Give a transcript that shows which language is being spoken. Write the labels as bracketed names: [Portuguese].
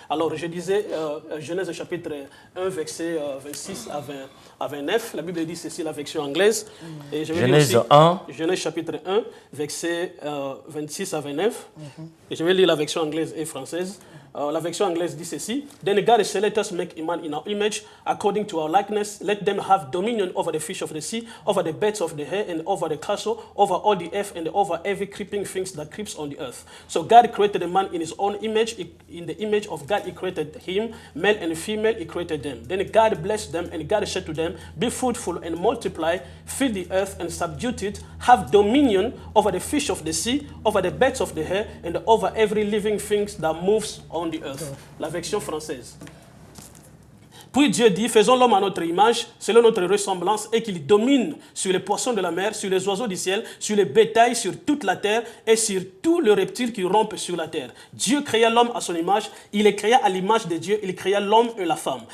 [French] Alors, je disais, Genèse chapitre 1, verset 26 à 29, la Bible dit ceci, la version anglaise. Et je vais Genèse lire aussi, 1. Genèse chapitre 1, verset 26 à 29. Et je vais lire la version anglaise et française. La version anglaise dit ceci. [English] Then God said, let us make man in our image, according to our likeness. Let them have dominion over the fish of the sea, over the birds of the air, and over the cattle, over all the earth, and over every creeping thing that creeps on the earth. So God created the man in his own image. In the image of God, he created him. Male and female, he created them. Then God blessed them, and God said to them, be fruitful and multiply, fill the earth and subdue it, have dominion over the fish of the sea, over the birds of the air, and over every living thing that moves on the earth. [French] La version française. Puis Dieu dit, faisons l'homme à notre image, selon notre ressemblance, et qu'il domine sur les poissons de la mer, sur les oiseaux du ciel, sur les bétails, sur toute la terre, et sur tous les reptiles qui rampent sur la terre. Dieu créa l'homme à son image, il les créa à l'image de Dieu, il créa l'homme et la femme.